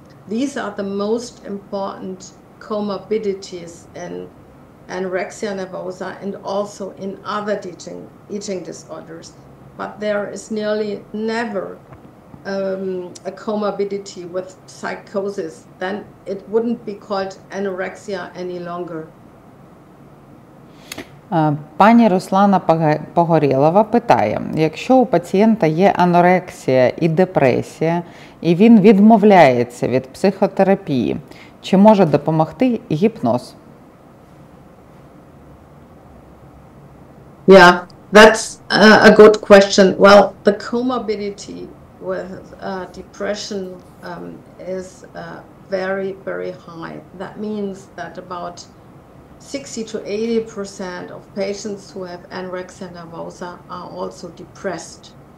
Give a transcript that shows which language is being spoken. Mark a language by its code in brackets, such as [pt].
[en] These are the most important comorbidities in anorexia nervosa and also in other eating disorders. But there is nearly never a comorbidity with psychosis. Then it wouldn't be called anorexia any longer. [uk] Пані Руслана Погорєлова питає, якщо у пацієнта є анорексія і депресія, і він відмовляється від психотерапії, чи може допомогти гіпноз? [en] Yeah, that's a good question. Well, the comorbidity with depression is very, very high. That means that about 60 to 80% of patients who have anorexia nervosa are also depressed.